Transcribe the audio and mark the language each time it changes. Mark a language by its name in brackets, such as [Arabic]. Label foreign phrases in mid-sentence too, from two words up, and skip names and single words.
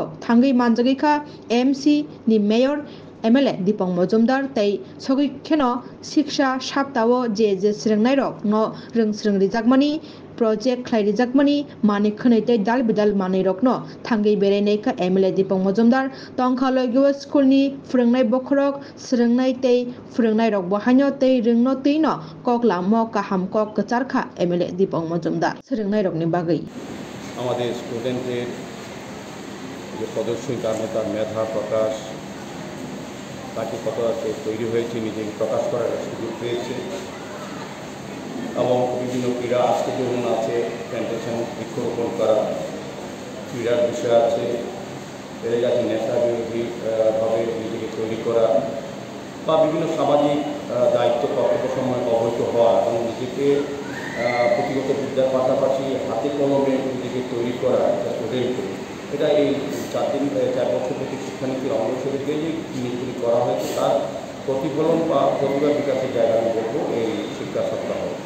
[Kok Borok] थांगै मानजागैखा एमसी नि मेयर एमएलए दीपक मजुमदार तै सगैखेनो शिक्षा सप्ताह जे स्रेंनाय रक न रों स्रें रिजाकमानि प्रोजेक्ट खलाय रिजाकमानि माने खनैतै दाल बिदाल माने रकनो थांगै बेरायनायखा एमएलए दीपक मजुमदार तंखा लयगो स्कूलनि फोरोंनाय बखरक स्रेंनाय तै फोरोंनाय रक बहायनो तै रोंनो तैनो कक लामो काहाम कक कचारखा एमएलए दीपक मजुमदार स्रेंनाय रकनि बागै [Bangla] আমাদের স্টুডেন্টদের যে সদস্য তার মেধা প্রকাশ তাকে কতটা তৈরি হয়েছে নিজেকে প্রকাশ করার সুযোগ পেয়েছে এবং বিভিন্ন ক্রীড়া আজকে যেমন আছে প্ল্যান্টেশন বৃক্ষরোপণ করা ক্রীড়ার বিষয় আছে এদের কাছে নেশা বিরোধীভাবে নিজেকে তৈরি করা বা বিভিন্ন সামাজিক দায়িত্ব কর্তব্য সময় অবহিত হওয়া এবং নিজেকে পুঁথিগত বিদ্যার পাশাপাশি হাতে কলমে নিজেকে তৈরি করা একটা স্টুডেন্টকে এটা এই 4 বছর প্রতি শিক্ষানীতির অঙ্গ হিসেবে যে জিনিসগুলি করা হয়েছে তার প্রতিফলন বা প্রতিভা বিকাশের জায়গা আমি বলবো এই শিক্ষা সপ্তাহ।